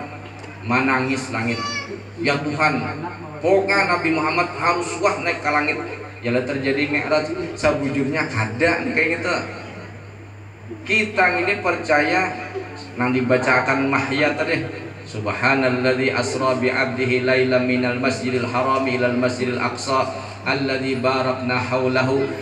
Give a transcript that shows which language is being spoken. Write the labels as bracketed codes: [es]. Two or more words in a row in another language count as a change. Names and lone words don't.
[id] Menangis langit. Ya Tuhan, pokoknya Nabi Muhammad harus wah naik ke langit. [bjn] Jala terjadi Mi'raj, sabujurnya kada kayak gitu. Kita ini percaya nang dibacakan mahya tadi [ar] سبحان الذي أسرى بعبده ليلا من المسجد الحرام إلى المسجد الأقصى الذي باركنا حوله